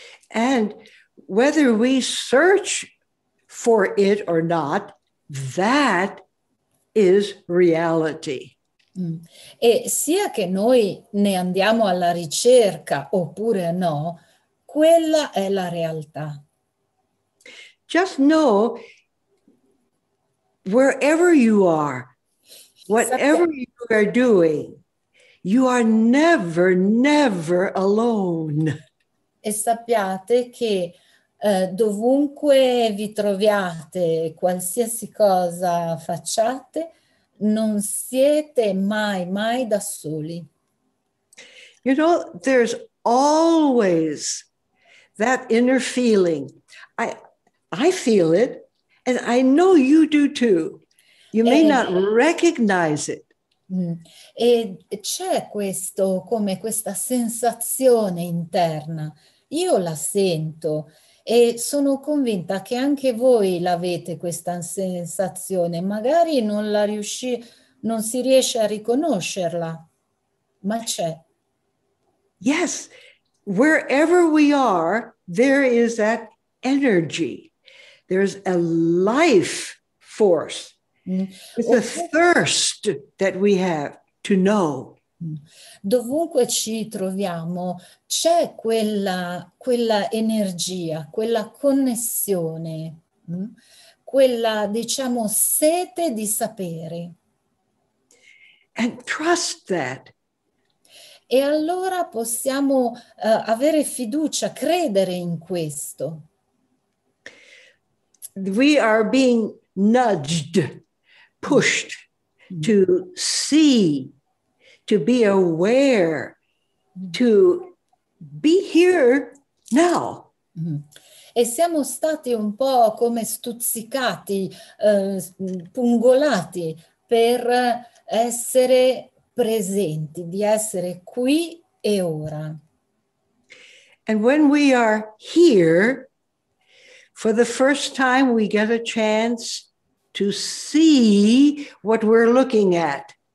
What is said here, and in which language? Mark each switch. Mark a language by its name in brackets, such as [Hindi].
[English] And whether we search for it or not, that is reality. [Italian] E sia che noi ne andiamo alla ricerca oppure no, quella è la realtà. [English] Just know, wherever you are, whatever you are doing, you are never, never alone. [Italian] E sappiate che dovunque vi troviate, qualsiasi cosa facciate, non siete mai, mai da soli. [English] You know, there's always that inner feeling. I feel it, and I know you do too. You may not recognize it. [Italian] E c'è questo, come questa sensazione interna. Io la sento e sono convinta che anche voi l'avete questa sensazione. Magari non si riesce a riconoscerla, ma c'è. [English] Yes, wherever we are, there is that energy. There's a life force. It's a thirst that we have to know. [Italian] Dovunque ci troviamo c'è quella energia, quella connessione, quella, diciamo, sete di sapere. [English] And trust that. [Italian] E allora possiamo avere fiducia, credere in questo. [English] We are being nudged, pushed to see, to be aware, to be here now. [Italian] E siamo stati un po' come stuzzicati, pungolati per essere presenti, di essere qui e ora. [English] And when we are here, for the first time, we get a chance to see what we're looking at.